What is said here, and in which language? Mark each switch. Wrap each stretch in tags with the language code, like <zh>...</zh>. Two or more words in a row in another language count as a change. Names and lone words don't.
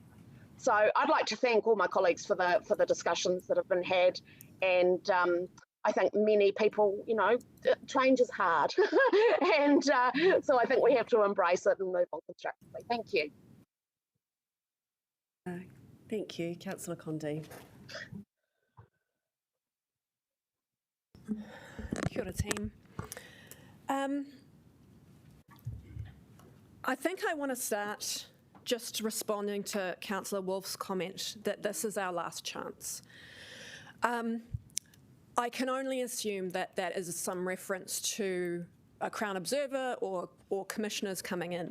<en>So I'd like to thank all my colleagues for the discussions that have been had, and I think many people, change is hard, and so I think we have to embrace it and move on constructively. Thank you. Thank you, Councillor Condi.</en> <mi>Kia ora,</mi> <en>team. I think I want to start just responding to Councillor Wolf's comment that this is our last chance. I can only assume that that is some reference to a Crown Observer or commissioners coming in.</en>